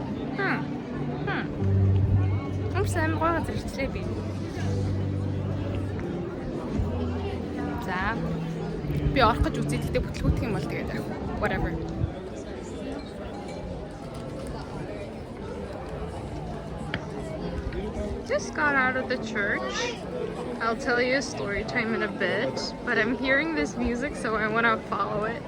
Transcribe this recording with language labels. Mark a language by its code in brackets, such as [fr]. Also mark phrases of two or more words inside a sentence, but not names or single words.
[mn] Амсан гоо газар ирчлээ би. За. Би орох гэж үзээд гэхдээ бүтлгүүтэх юм бол тэгээд whatever. [en] Just got out of the church. I'll tell you a story time in a bit, but I'm hearing this music, so I want to follow it.